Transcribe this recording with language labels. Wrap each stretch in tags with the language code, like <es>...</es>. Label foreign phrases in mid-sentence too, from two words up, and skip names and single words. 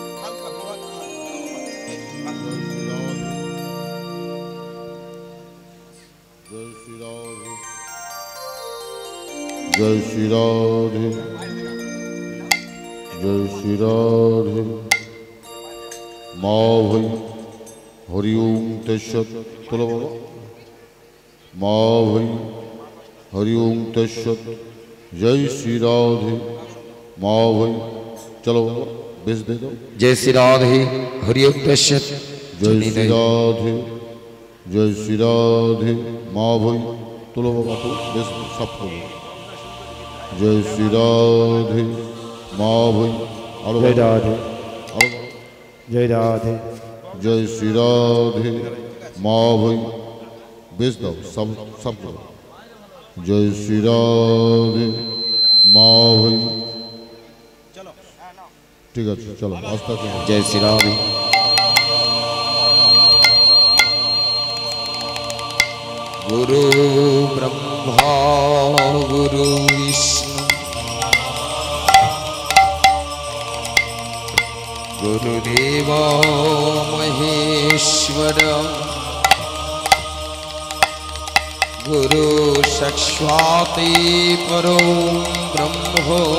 <hi>जय श्री राधे जय श्री राधे माँ भई हरि ओम तत्सत चलो बाबा माँ भई हरि ओम तत्सत जय श्री राधे माँ भई चलो बाबा बेच दे दो जय श्री राधे हरि ओम तत्सत जय श्री राधे जय श्री राधे माँ भई चलो बाबा तो बेच दो सबको जय श्री राधे माँ भई जय राधे जय राधे जय श्री राधे माँ भई बेच दो सब सबको जय श्री राधे माँ भई ठीक है चलो आस्था से जय श्री राधे</hi> <sa>गुरु ब्रह्मा गुरु विष्णु गुरुदेव महेश्वर गुरु साक्षात् परो ब्रह्म</sa>